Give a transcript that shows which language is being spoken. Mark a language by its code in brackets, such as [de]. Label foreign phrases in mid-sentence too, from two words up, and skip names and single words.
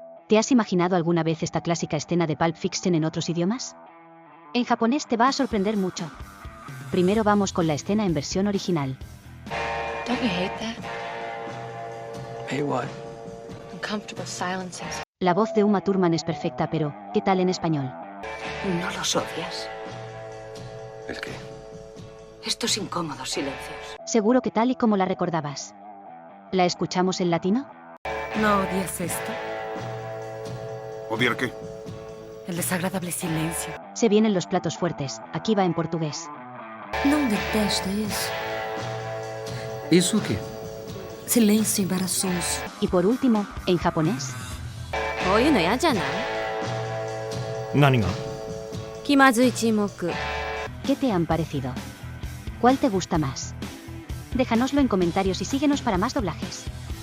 [es] ¿Te has imaginado alguna vez esta clásica escena de Pulp Fiction en otros idiomas? En japonés te va a sorprender mucho. Primero vamos con la escena en versión original. [en] Don't you hate that? Hey, what? Uncomfortable silences. [es] La voz de Uma Thurman es perfecta, pero ¿qué tal en español? ¿No los odias? ¿El qué? Estos incómodos silencios. Seguro que tal y como la recordabas. ¿La escuchamos en latino? ¿No odias esto? ¿Odiar qué? El desagradable silencio. Se vienen los platos fuertes, aquí va en portugués. [pt] Não detesta isso. [es] ¿Eso qué? [pt] Silêncio embaraçoso. [es] Y por último, en japonés. [ja] こういうの嫌じゃない？何が？気まずい沈黙。 [es] ¿Qué te han parecido? ¿Cuál te gusta más? Déjanoslo en comentarios y síguenos para más doblajes.